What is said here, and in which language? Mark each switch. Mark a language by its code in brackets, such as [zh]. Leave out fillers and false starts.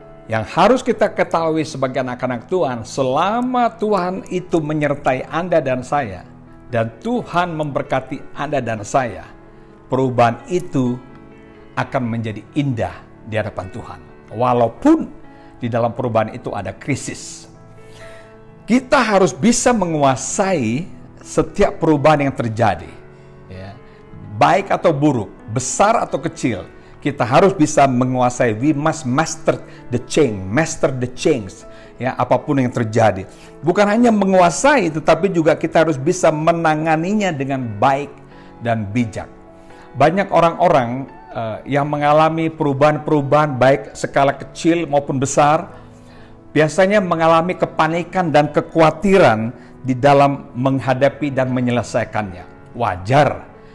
[id] Yang harus kita ketahui sebagai anak-anak Tuhan, selama Tuhan itu menyertai Anda dan saya, dan Tuhan memberkati Anda dan saya, perubahan itu akan menjadi indah di hadapan Tuhan. Walaupun di dalam perubahan itu ada krisis. Kita harus bisa menguasai setiap perubahan yang terjadi. Ya. Baik atau buruk, besar atau kecil, kita harus bisa menguasai. [en] We must master the change. [id] Ya, apapun yang terjadi. Bukan hanya menguasai, tetapi juga kita harus bisa menanganinya dengan baik dan bijak. Banyak orang-orang yang mengalami perubahan-perubahan baik skala kecil maupun besar, biasanya mengalami kepanikan dan kekhawatiran di dalam menghadapi dan menyelesaikannya. Wajar.